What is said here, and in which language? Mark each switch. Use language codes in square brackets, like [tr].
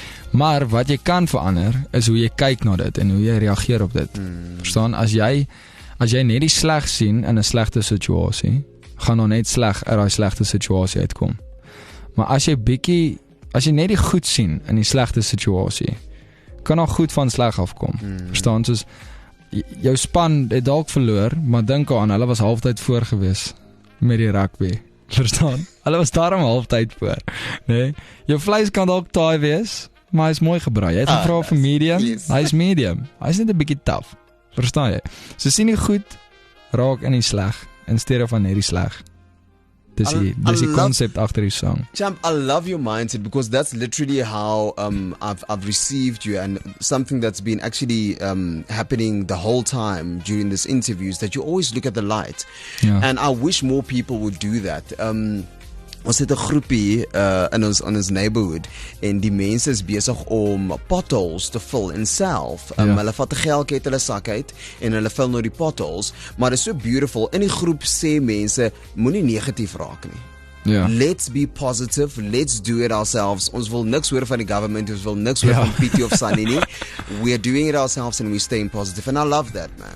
[af] Maar wat jy kan verander is hoe jy kyk na dit en hoe jy reageer op dit. Verstaan? As jy net die sleg sien in 'n slegte situasie, gaan dan net sleg uit daai slegte situasie uitkom. Maar as jy net die goed sien in die slegte situasie, kan al goed van sleg afkom. Verstaan? Soos jou span het dalk verloor, maar dink aan, hulle was halftyd voor gewees met die rugby. Verstaan? Hulle was daarom halftyd voor, nee? Jou vleis kan dalk taai wees, maar hy is mooi gebraai. Jy het gevra vir medium, [en] yes. [af] hy is medium. Hy is net 'n bietjie tough. Verstaan jy? So sien die goed raak in die sleg in steede van net die sleg. Dis die concept agter die song. [en] Champ, I love your mindset because that's literally how I've received you, and something that's been actually happening the whole time during this interview is that you always look at the light. [af] Ja. [en] And I wish more people would do that. [af] Ons het 'n groepie in ons neighborhood en die mense is besig om potholes te vul in self. Hulle vat 'n geldjie uit hulle sak uit en hulle vul nou die potholes, maar dit is so beautiful. In die groep sê mense moenie negatief raak nie. Ja. [en] Let's be positive, let's do it ourselves. [af] Ons wil niks hoor van die government, ons wil niks hoor van Pietie of Sunny nie. [en] We are doing it ourselves and we're staying positive, and I love that, man.